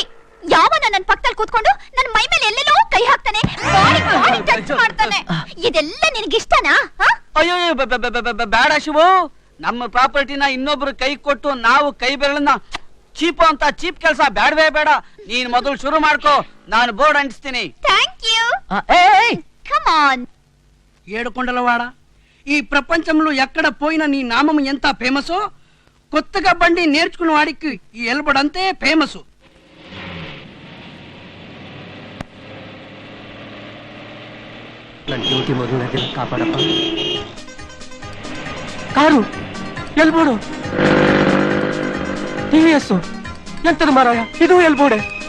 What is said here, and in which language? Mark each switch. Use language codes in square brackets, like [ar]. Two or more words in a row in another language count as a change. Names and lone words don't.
[kn] ಯಾವನ ನನ್ನ ಪಕ್ಕದಲ್ಲಿ ಕೂತ್ಕೊಂಡು ನನ್ನ ಮೈ ಮೇಲೆ ಎಲ್ಲೆಲ್ಲೋ ಕೈ ಹಾಕ್ತಾನೆ, [en] body touch [kn] ಮಾಡ್ತಾನೆ. ಇದೆಲ್ಲ ನಿನಗಿಷ್ಟನಾ? ಅಯ್ಯೋ ಬೇಡ ಶಿವು. ನಮ್ಮ ಪ್ರಾಪರ್ಟಿನ ಇನ್ನೊಬ್ರು ಕೈ ಕೊಟ್ಟು ನಾವು ಕೈ ಬೆರಳನ್ನ ಚೀಪು ಅಂತ ಚೀಪ್ ಕೆಲಸ ಬೇಡವೇ ಬೇಡ. ನೀನ್ ಮೊದಲು ಶುರು ಮಾಡ್ಕೋ, ನಾನು ಬೋರ್ಡ್ ಅಂಟಿಸ್ತೀನಿ. [en] Thank you. Come on. [te] ఏడుకొండలవాడ, ఈ ప్రపంచంలో ఎక్కడ పోయినా నీ నామం ఎంత ఫేమసో, కొత్తగా బండి నేర్చుకున్న వాడికి ఈ ఎల్బడంతే ఫేమస్. [kn] ನನ್ನ ಡ್ಯೂಟಿ ಮೊದಲು ಕಾಪಾಡಪ್ಪ. ಕಾರು ಎಲ್ಬೋಡು, ಟಿವಿಎಸ್ ಎಂತದ ಮಾರಾಯ, ಇದು ಎಲ್ಬೋಡೆ.